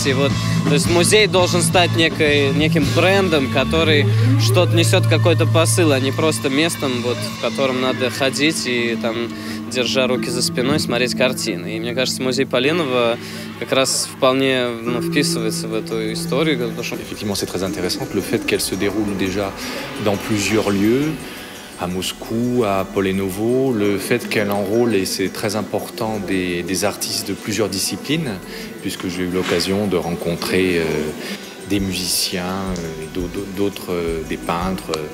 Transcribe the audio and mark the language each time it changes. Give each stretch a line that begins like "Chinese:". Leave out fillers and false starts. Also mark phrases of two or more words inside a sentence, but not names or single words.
Russian: И вот, то есть музей должен стать неким брендом, который что-то несет, какой-то посыл, а не просто местом, вот, в котором надо ходить и там, держа руки за спиной, смотреть картины. И мне кажется, музей Поленова как раз вполне вписывается в эту историю.
French: Effectivement, c'est très intéressant que le fait qu'elle se déroule déjà dans plusieurs lieux, à Moscou, à Polenovo, le fait qu'elle enrôle, et c'est très important, des artistes de plusieurs disciplines, puisque j'ai eu l'occasion de rencontrer des musiciens, d'autres, des peintres.